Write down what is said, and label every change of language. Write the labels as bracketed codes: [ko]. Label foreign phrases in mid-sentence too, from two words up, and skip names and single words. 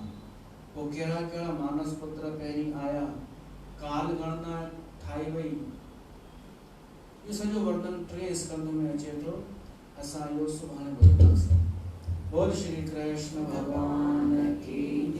[sd] पोइ कहिड़ा कहिड़ा मानस पुत्र पहिरीं आया, काल गणना ठाही वई, इहो सॼो वर्णन 3 स्कंद में अचे थो। असां इहो सुभाणे ॿुधंदासीं। [hi] बोल श्री कृष्ण भगवान की